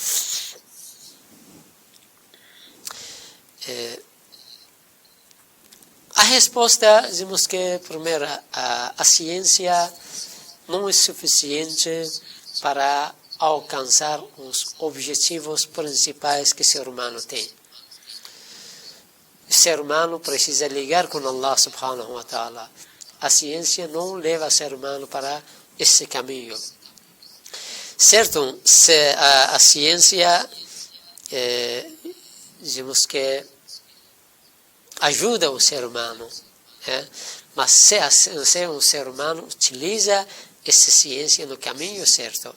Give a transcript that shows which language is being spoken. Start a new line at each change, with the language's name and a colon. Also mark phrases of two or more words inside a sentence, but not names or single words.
Portuguese: A resposta, dizemos que, primeiro, a ciência não é suficiente para alcançar os objetivos principais que o ser humano tem. O ser humano precisa ligar com
Arabic: الله سبحانه وتعالى.
Portuguese: A ciência não leva o ser humano para esse caminho. Certo, se a ciência, dizemos que ajuda o ser humano, mas se um ser humano utiliza essa ciência no caminho certo.